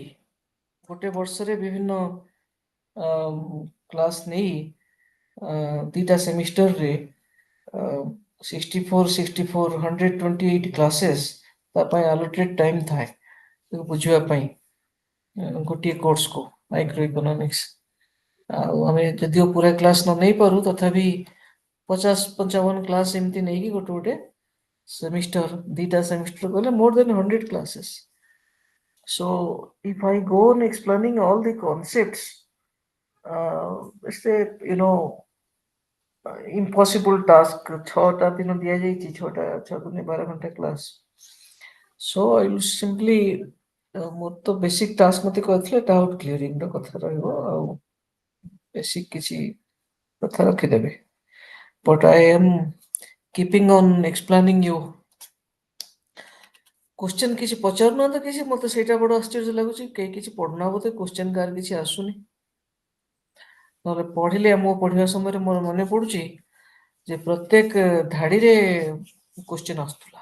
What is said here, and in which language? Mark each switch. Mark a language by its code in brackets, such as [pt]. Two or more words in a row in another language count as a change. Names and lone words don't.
[or] ଗୋଟେ ବର୍ଷରେ ବିଭିନ୍ନ କ୍ଲାସ ନେଇ ଦିଟା ସେମିଷ୍ଟରରେ 64 128 କ୍ଲାसेସ୍ ତା ପାଇଁ [en] allocated time [or] ଥାଏ ତାକୁ ବୁଝିବା ପାଇଁ ଗୋଟିଏ କୋର୍ସକୁ [en] micro economics. [or] ଆଉ ଆମେ ଯଦିଓ ପୁରା କ୍ଲାସ୍ ନ ନେଇପାରୁ ତଥାପି 50-55 କ୍ଲାସ୍ ଏମିତି ନେଇକି ଗୋଟେ semester, ଦିଟା semester କଲେ [en] more than 100 classes. So if I go on explaining all the concepts, it's a impossible task. [or] 6ଟା ଦିନ ଦିଆଯାଇଛି, 6 ଦିନ 12 ଘଣ୍ଟା କ୍ଲାସ୍. [en] So I will simply [or] ମୋର ତ [en] basic task [or] ମତେ କହିଥିଲେ [en] doubt clearing [or] ର କଥା ରହିବ, ଆଉ ବେସିକ୍ କିଛି କଥା ରଖିଦେବେ. [en] But I am keeping on explaining you. [or] क्वेश्चन କିଛି ପଚାରୁନାହାନ୍ତି କିଛି, ମତେ ସେଇଟା ବଡ ଆଶ୍ଚର୍ଯ୍ୟ ଲାଗୁଛି, କେହି କିଛି ପଢୁନା ବୋଧେ, କ୍वेଶ୍ଚନ କାହାର କିଛି ଆସୁନି. ନହେଲେ ପଢିଲେ ମୁଁ ପଢିବା ସମୟରେ ମୋର ମନେ ପଡୁଛି ଯେ ପ୍ରତ୍ୟେକ ଧାଡିରେ କ୍वेଶ୍ଚନ ଆସୁଥିଲା.